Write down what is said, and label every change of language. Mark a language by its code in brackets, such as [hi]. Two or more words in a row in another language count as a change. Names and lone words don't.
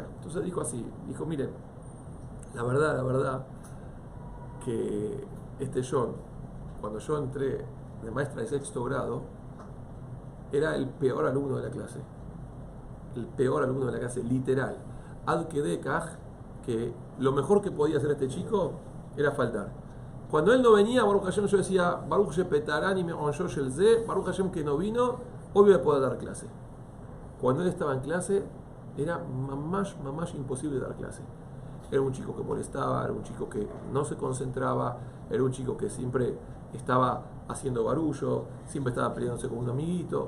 [es] Entonces dijo así, dijo, miren, la verdad, que este John, cuando yo entré de maestra de sexto grado, era el peor alumno de la clase. El peor alumno de la clase, literal. [he] עד כדי כך, [es] que lo mejor que podía hacer este chico era faltar. Cuando él no venía, [he] ברוך השם, [es] yo decía, [he] ברוך שפטרני מעונשו של זה, ברוך השם [es] que no vino, hoy voy a poder dar clase. Cuando él estaba en clase, era mamás imposible dar clase. Era un chico que molestaba, era un chico que no se concentraba, era un chico que siempre estaba haciendo barullo, siempre estaba peleándose con un amiguito.